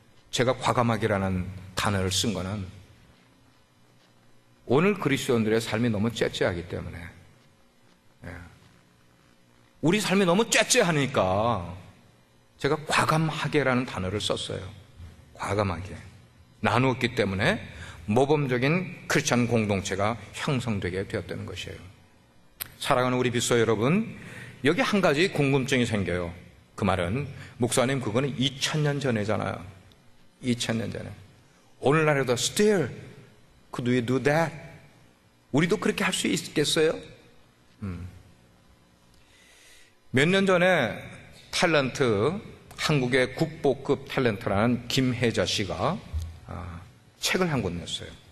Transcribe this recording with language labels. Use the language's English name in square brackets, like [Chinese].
[Korean] 제가 과감하게라는 단어를 쓴 거는 오늘 그리스도인들의 삶이 너무 째째하기 때문에, 우리 삶이 너무 째째하니까 제가 과감하게라는 단어를 썼어요. 과감하게. 나누었기 때문에 모범적인 크리스찬 공동체가 형성되게 되었다는 것이에요. 사랑하는 우리 빗소 여러분, 여기 한 가지 궁금증이 생겨요. 그 말은, 목사님 그거는 2000년 전이잖아요. 2000년 전에. 오늘날에도 [English] still could we do that? [Korean] 우리도 그렇게 할 수 있겠어요? 몇 년 전에 탤런트, 한국의 국보급 탤런트라는 김혜자 씨가 책을 한 권 냈어요.